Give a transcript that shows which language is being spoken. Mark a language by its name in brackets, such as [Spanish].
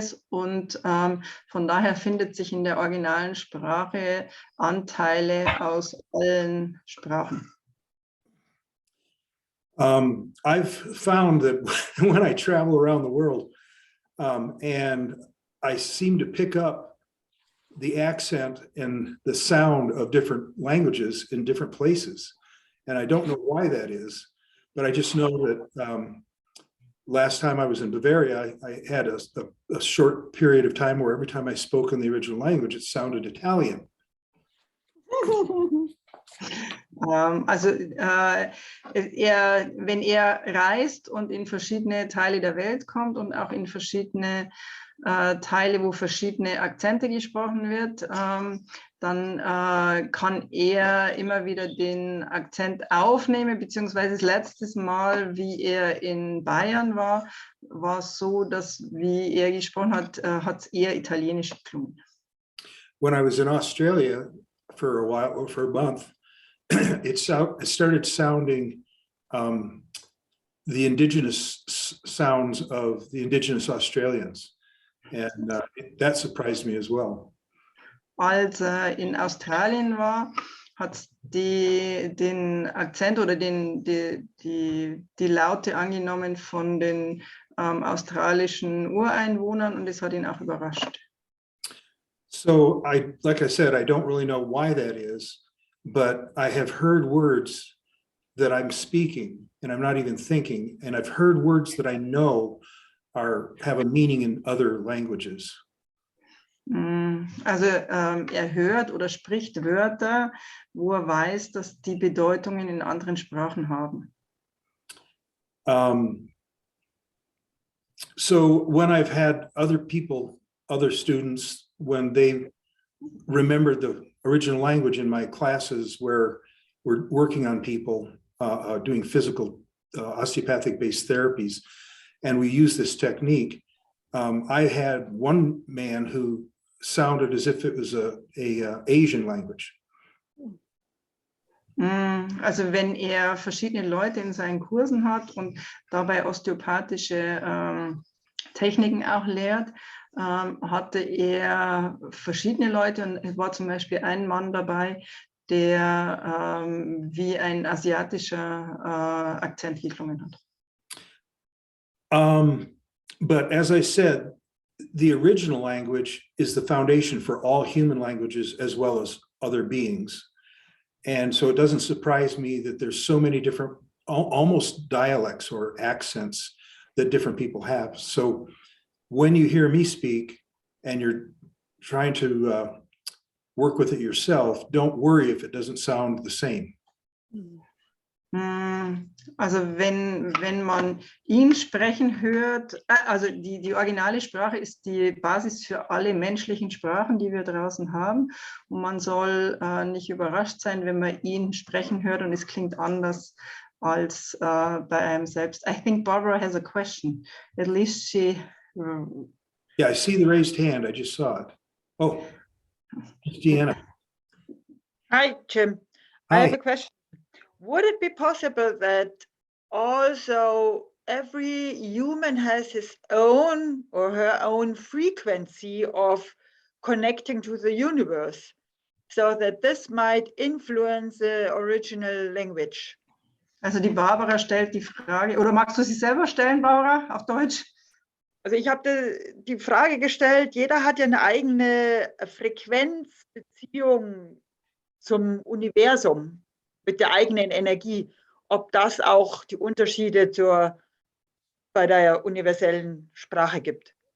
[German] Und von daher findet sich in der originalen Sprache Anteile aus allen Sprachen. [English] I've found that when I travel around the world and I seem to pick up the accent and the sound of different languages in different places. And I don't know why that is, but I just know that last time I was in Bavaria, I had a short period of time where every time I spoke in the original language, it sounded Italian. [German] Also wenn er reist und in verschiedene Teile der Welt kommt und auch in verschiedene Teile, wo verschiedene Akzente gesprochen wird, dann kann er immer wieder den Akzent aufnehmen, beziehungsweise das letzte Mal, wie er in Bayern war, war es so, dass, wie er gesprochen hat, hat es eher italienisch geklungen. [English] When I was in Australia for a while, or for a month, it started sounding the indigenous sounds of the indigenous Australians. And that surprised me as well. [German] Als in Australien war, hat den Akzent oder die Laute angenommen von den australischen Ureinwohnern und es hat ihn auch überrascht. [English] So like I said, I don't really know why that is, but I have heard words that I'm speaking and I'm not even thinking, and I've heard words that I know have a meaning in other languages. [German] Also er hört oder spricht Wörter, wo er weiß, dass die Bedeutungen in anderen Sprachen haben. [English] So when I've had other people, other students, when they remembered the original language in my classes where we're working on people doing physical osteopathic-based therapies, and we use this technique, I had one man who sounded as if it was a Asian language. [German] Also wenn er verschiedene Leute in seinen Kursen hat und dabei osteopathische Techniken auch lehrt, hatte er verschiedene Leute und es war zum Beispiel ein Mann dabei, der wie ein asiatischer Akzent geklungen hat. [English] But as I said, the original language is the foundation for all human languages as well as other beings. And so it doesn't surprise me that there's so many different, almost dialects or accents that different people have. So when you hear me speak and you're trying to work with it yourself, don't worry if it doesn't sound the same. [German] Also wenn man ihn sprechen hört, also die originale Sprache ist die Basis für alle menschlichen Sprachen, die wir draußen haben. Und man soll nicht überrascht sein, wenn man ihn sprechen hört und es klingt anders als bei einem selbst. [English] I think Barbara has a question. At least she... Yeah, I see the raised hand. I just saw it. Oh, Deanna. Hi, Jim. I have a question. Would it be possible that also every human has his own or her own frequency of connecting to the universe, so that this might influence the original language? [German] Also die Barbara stellt die Frage, oder magst du sie selber stellen, Barbara, auf Deutsch? Also ich habe die Frage gestellt, jeder hat ja eine eigene Frequenzbeziehung zum Universum mit der eigenen Energie, ob das auch die Unterschiede bei der universellen Sprache gibt.